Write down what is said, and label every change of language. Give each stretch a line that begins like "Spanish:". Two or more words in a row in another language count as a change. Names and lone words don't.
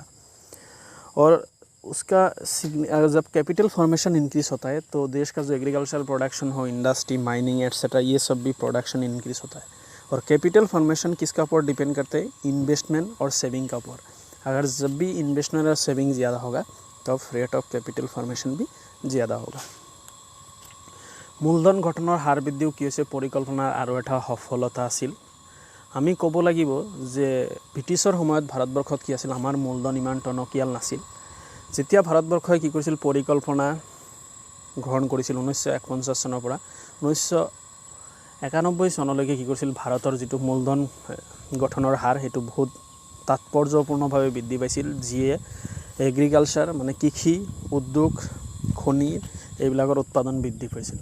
Hindi: और उसका जब
English: capital formation increase
Hindi: होता है तो देश का जो
English: agricultural production
Hindi: हो, इंडस्ट्री, माइनिंग एट्सेट्रा, ये सब भी
English: production increase
Hindi: होता है। और
English: capital formation
Hindi: किसका ऊपर डिपेंड करते हैं? इन्वेस्टमेंट और सेविंग का ऊपर। अगर जब भी इन्वेस्टमेंट और सेविंग ज़्यादा होगा तब
English: rate of capital formation
Hindi: भी ज़्यादा होगा।
Assamese: মূলধন গঠনৰ হাৰ বৃদ্ধিও কি হৈছে? পৰিকল্পনাৰ আৰু এটা সফলতা আছিল। আমি ক'ব লাগিব যে ব্ৰিটিছৰ সময়ত ভাৰতবৰ্ষত কি আছিল, আমাৰ মূলধন ইমান টনকিয়াল নাছিল। যেতিয়া ভাৰতবৰ্ষই কি কৰিছিল, পৰিকল্পনা গ্ৰহণ কৰিছিল 1951 চনৰ পৰা 1991 চনলৈকে কি কৰিছিল, ভাৰতৰ যিটো মূলধন গঠনৰ হাৰ সেইটো বহুত তাৎপৰ্যপূৰ্ণভাৱে বৃদ্ধি পাইছিল, যিয়ে এগ্ৰিকালচাৰ মানে কৃষি, উদ্যোগ, খনি এইবিলাকৰ উৎপাদন বৃদ্ধি পাইছিল।